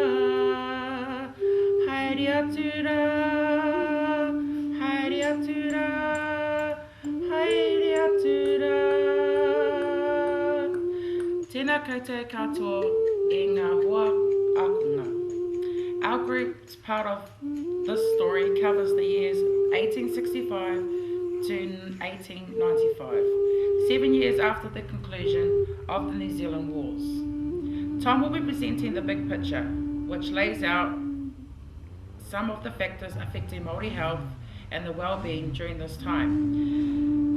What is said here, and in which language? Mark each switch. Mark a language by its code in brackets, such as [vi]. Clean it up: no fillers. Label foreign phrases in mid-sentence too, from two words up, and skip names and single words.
[mi] Haere atu rā, haere atu rā, haere atu rā. Tēnā koutou katoa e ngā hoa akunga. [en] Our group's part of this story covers the years 1865 to 1895, 7 years after the conclusion of the New Zealand Wars. Tom will be presenting the big picture, which lays out some of the factors affecting Māori health and the well-being during this time.